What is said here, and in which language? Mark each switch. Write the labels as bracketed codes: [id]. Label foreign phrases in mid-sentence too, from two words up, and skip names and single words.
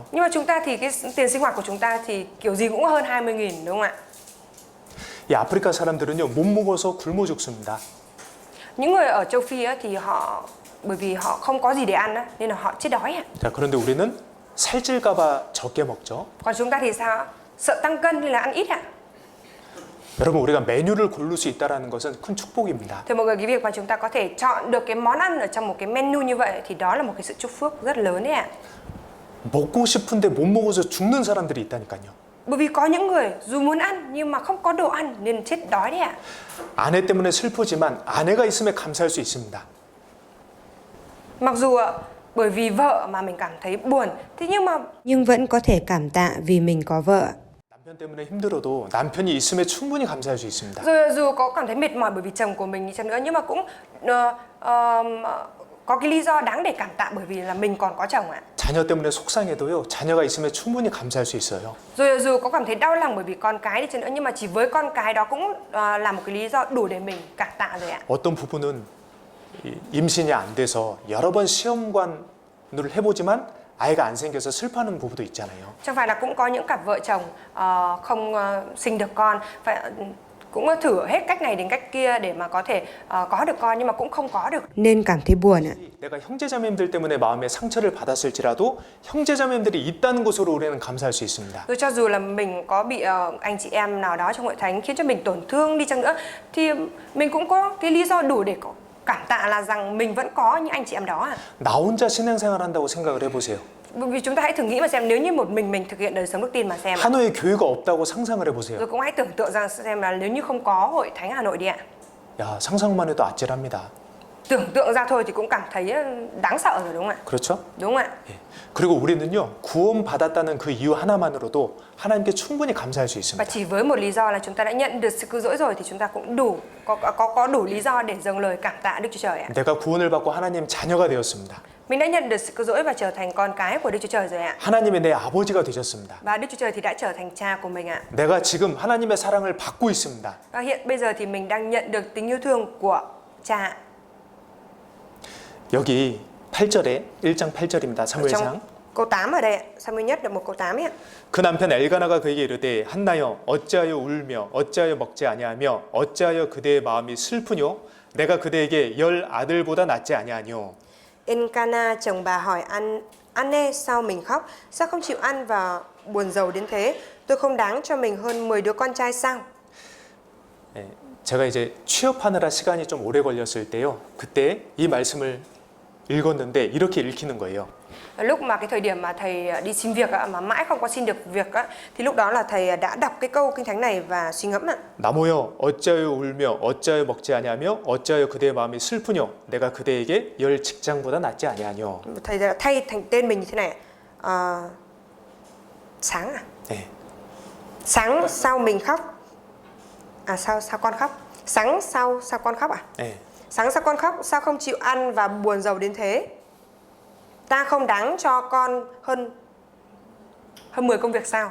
[vi] Nhưng mà chúng ta thì cái tiền sinh hoạt của chúng ta thì kiểu gì cũng hơn 20.000 đúng không ạ? [ko] 이 아프리카 사람들은요 못 먹어서 굶어 죽습니다. [vi] Những người ở châu Phi á, thì bởi vì họ không có gì để ăn á, nên là họ chết đói ạ. [ko] 자, 그런데 우리는 살찔까봐 적게 먹죠. [vi] Còn chúng ta thì sao? Sợ tăng cân nên là ăn ít ạ. [ko] 여러분 우리가 메뉴를 고를 수 있다는 것은 큰 축복입니다. [vi] Thì mọi người, cái việc mà chúng ta có thể chọn được cái món ăn ở trong một cái menu như vậy thì đó là một cái sự chúc phước rất lớn đấy ạ. [ko] 먹고 싶은데 못 먹어서 죽는 사람들이 있다니까요. [vi] Bởi vì có những người dù muốn ăn nhưng mà không có đồ ăn nên chết đói đấy ạ. [ko] 아내 때문에 슬프지만 아내가 있음에 감사할 수 있습니다. [vi] Mặc dù bởi vì vợ mà mình cảm thấy buồn, thế Nhưng vẫn có thể cảm tạ vì mình có vợ. [ko] 남편 때문에 힘들어도 남편이 있음에 충분히 감사할 수 있습니다. [vi] rồi dù có cảm thấy mệt mỏi bởi vì chồng của mình đi chăng nữa nhưng mà cũng có cái lý do đáng để cảm tạ bởi vì là mình còn có chồng ạ. [ko] 자녀 때문에 속상해도요. 자녀가 있음에 충분히 감사할 수 있어요. [vi] Rồi dù có cảm thấy đau lòng bởi vì con cái đi chăng nữa nhưng mà chỉ với con cái đó cũng là một cái lý do đủ để mình cảm tạ rồi ạ. [ko] 어떤 부부는 임신이 안 돼서 여러 번 시험관을 해보지만 아이가 안 생겨서 슬퍼하는 부부도 있잖아요. [vi] Chẳng phải là cũng có những cặp vợ chồng không sinh được con, cũng thử hết cách này đến cách kia để mà có thể có được con nhưng mà cũng không có được. Nên cảm thấy buồn ạ. [ko] 내가 형제자매님들 때문에 마음에 상처를 받았을지라도 형제자매님들이 있다는 것으로 우리는 감사할 수 있습니다. [vi] Rồi cho dù là mình có bị anh chị em nào đó trong hội thánh khiến cho mình tổn thương đi chăng nữa thì mình cũng có cái lý do đủ để cảm tạ là rằng mình vẫn có những anh chị em đó. [ko] 나 혼자 신앙생활 한다고 생각을 해보세요. [vi] Bởi vì chúng ta hãy thử nghĩ mà xem nếu như một mình thực hiện đời sống đức tin mà xem. [ko] 하노이에 교회가 없다고 상상을 해보세요. [vi] Rồi cũng hãy tưởng tượng rằng xem là nếu như không có hội thánh Hà Nội đi ạ. [ko] 야, 상상만 해도 아찔합니다. [vi] tưởng tượng ra thôi thì cũng cảm thấy đáng sợ rồi, đúng không ạ? [ko] 그렇죠? [vi] Đúng không ạ? [ko] 예. 그리고 우리는요, 구원받았다는 그 이유 하나만으로도 하나님께 충분히 감사할 수 [vi] Và [ko] 있습니다. [vi] chỉ với một lý do là chúng ta đã nhận được sự cứu rỗi rồi thì chúng ta cũng có đủ lý do để dâng lời cảm tạ Đức Chúa Trời ạ. [ko] 내가 구원을 받고 하나님 자녀가 되었습니다. [vi] Mình đã nhận được sự cứu rỗi và trở thành con cái của Đức Chúa Trời rồi ạ. [ko] 하나님의 내 아버지가 되셨습니다. [vi] Và Đức Chúa Trời thì đã trở thành cha của mình ạ. [ko] 내가 지금 하나님의 사랑을 받고 있습니다. [vi] Và hiện bây giờ thì mình đang nhận được tình yêu thương của cha. [ko] 여기 8절에 1장 8절입니다. 사무엘상. [vi] Trong câu 8 ở đây ạ. Samuel nhất là một câu 8 ấy ạ. [ko] 그 남편 엘가나가 그에게 이르되 한나여 어찌하여 울며 어찌하여 먹지 아니하며 어찌하여 그대의 마음이 슬프뇨 내가 그대에게 10 아들보다 낫지 아니하뇨. [vi] Elkana chồng bà hỏi Anne sao mình khóc? Sao không chịu ăn và buồn rầu đến thế? Tôi không đáng cho mình hơn 10 đứa con trai sao? [ko] 예, 제가 이제 취업하느라 시간이 좀 오래 걸렸을 때요. 그때 이 말씀을 읽었는데 이렇게 읽히는 거예요. [vi] Lúc mà cái thời điểm mà thầy đi xin việc ạ, mà mãi không có xin được việc á, thì lúc đó là thầy đã đọc cái câu kinh thánh này và suy ngẫm ạ. [ko] 나무여 어찌하여 울며 어찌하여 먹지 아니하며 어찌하여 그대의 마음이 슬프뇨 내가 그대에게 10 직장보다 낫지 아니하뇨. [vi] Thầy đã thay thành tên mình như thế này. Sáng à? [ko] 네. [vi] Sáng sao mình khóc? À sao con khóc? Sáng sao con khóc à? [ko] 네. [vi] Sáng sao con khóc? Sao không chịu ăn và buồn rầu đến thế? Ta không đáng cho con hơn 10 công việc sao?